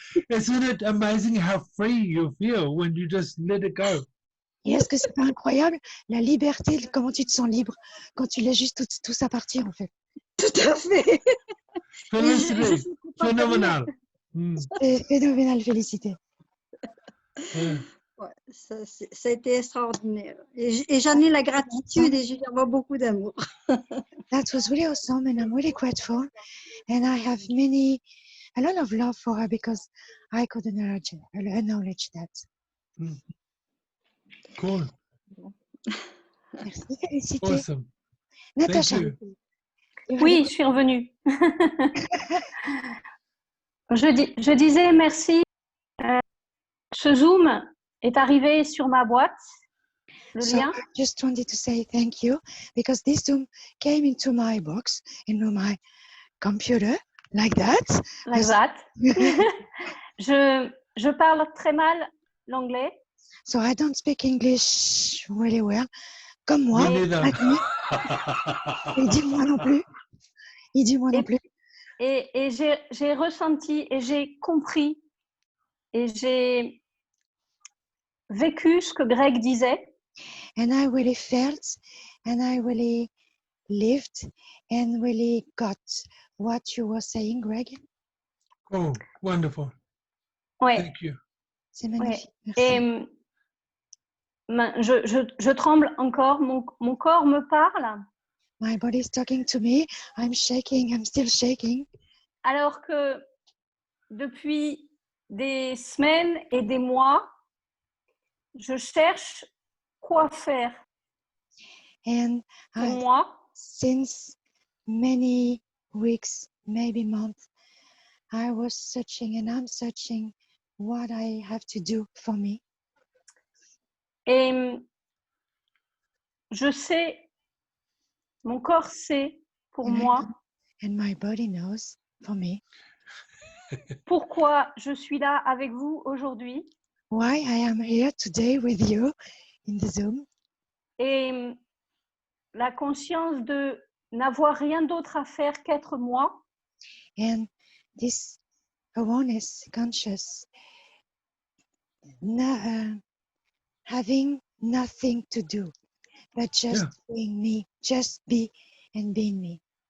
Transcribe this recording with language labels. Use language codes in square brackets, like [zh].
[en] Isn't it amazing how free you feel when you just let it go? [fr] Et est-ce que c'est pas incroyable la liberté, comment tu te sens libre quand tu laisses juste tout ça partir en fait. Tout à fait. Et je [en] Felicity, [fr] suis contente de rien. [en] phenomenal. Mm, [fr] C'est phénoménal, félicité. [en] yeah. [fr] Ouais, ça a été extraordinaire. Et j'en ai la gratitude et j'y envoie beaucoup d'amour. [en] That was really awesome and I'm really grateful and I have a lot of love for her because I could acknowledge that. Mm. Cool. [fr] Merci Félicité. [en] Awesome. Natacha. Thank you. [fr] Oui, je suis revenue. Je disais merci. Ce Zoom est arrivé sur ma boîte, le [en] So [fr] lien. [en] I just wanted to say thank you because this Zoom came into my box, into my computer, like that. Like that. [fr] Je parle très mal l'anglais. [en] So I don't speak English really well. [fr] Comme moi. [en] Me neither. [fr] Il dit moi non plus. Il dit moi non plus. Et j'ai ressenti et j'ai compris et j'ai vécu ce que Greg disait. [en] And I really felt and I really lived and really got what you were saying, Greg. Oh, wonderful. [fr] Ouais. [en] Thank you. [fr] C'est magnifique. Ouais. Merci. Et je tremble encore, mon corps me parle. [en] My body is talking to me. I'm shaking. I'm still shaking. [fr] Alors que depuis des semaines et des mois, je cherche quoi faire [en] And [fr] pour moi. [en] Since many weeks, maybe months, I was searching and I'm searching what I have to do for me. [fr] Et je sais, mon corps sait pour moi [en] And my body knows for me [fr] pourquoi je suis là avec vous aujourd'hui. [en] why I am here today with you in the Zoom. [fr] Et la conscience de n'avoir rien d'autre à faire qu'être moi. [en] And this awareness, conscious, having nothing to do, but just being me, just be and being me.